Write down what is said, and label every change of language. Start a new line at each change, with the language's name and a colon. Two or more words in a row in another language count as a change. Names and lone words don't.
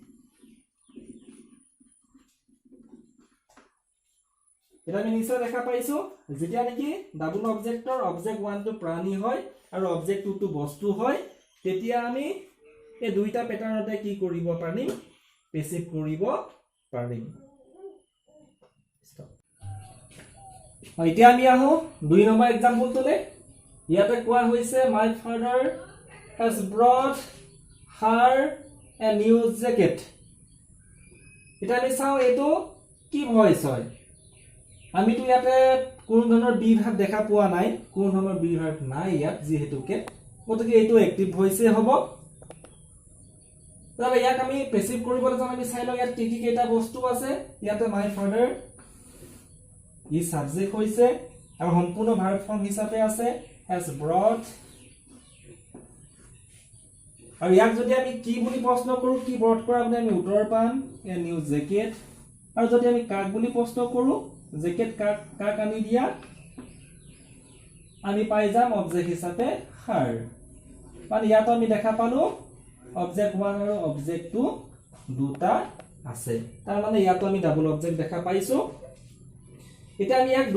Assamese: এটা আমি নিশ্চয় দেখা পাইছো যেতিয়া নেকি
English: double objectৰ object
Assamese: 1 টো প্ৰাণী হয় আৰু অবজেক্ট 2 টো বস্তু হয় তেতিয়া আমি এই দুইটা প্যাটাৰ্নতে কি কৰিব পাৰিম পেছিভ কৰিব পাৰিম এতিয়া আমি আহো 2 নম্বৰ এক্সাম্পলটোলে ইয়াতে কোৱা হৈছে
English: my father has brought her a new jacket
Assamese: এটা আমি চাও এটো কি ভয়েস হয় আমি তো ইয়াতে কোন ধৰণৰ
English: be verb
Assamese: দেখা পোৱা নাই কোন ধৰণৰ
English: be verb
Assamese: নাই ইয়াত যেহেতুকে গতিকে এটো
English: active voice
Assamese: হ'ব তাহলে ইয়াক আমি পেসিভ কৰিবলৈ যাম আমি চাই লওঁ ইয়াত কি কি কেইটা বস্তু আছে ইয়াতে
English: my father
Assamese: ই সাবজেক্ট হৈছে আৰু সম্পূৰ্ণ
English: verb form
Assamese: হিচাপে আছে
English: has brought
Assamese: আৰু ইয়াক যদি আমি কি বুলি প্ৰশ্ন কৰো কি ব্ৰট কৰা মানে আমি উত্তৰ পাম
English: a new jacket
Assamese: আৰু যদি আমি কাক বুলি প্ৰশ্ন কৰো জেকেট কাক আনি দিয়া আমি পাই যাম অবজেক্ট হিচাপে her মানে ইয়াত আমি দেখা পালো অবজেক্ট 1 আৰু অবজেক্ট 2 দুটা আছে তাৰ মানে ইয়াত আমি
English: double object
Assamese: দেখা পাইছো এটা আমি এক